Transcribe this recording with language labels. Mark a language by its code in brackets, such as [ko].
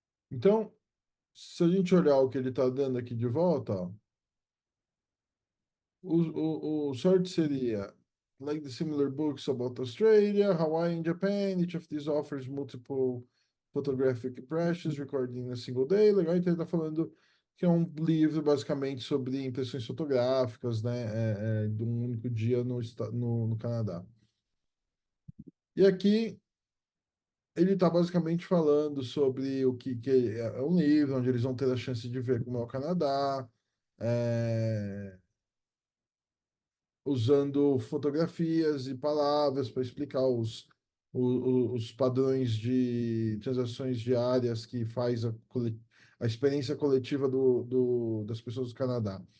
[pt] Então, se a gente olhar o que ele está dando aqui de volta, ó, o sort seria [en] like the similar books about Australia, Hawaii and Japan. Each of these offers multiple photographic impressions recorded in a single day. [pt] Legal, então ele está falando que é um livro basicamente sobre impressões fotográficas, né, de um único dia no Canadá. E aqui ele está basicamente falando sobre o que é um livro onde eles vão ter a chance de ver como é o Canadá, é, usando fotografias e palavras para explicar os padrões de transações diárias que faz a experiência coletiva das pessoas do Canadá.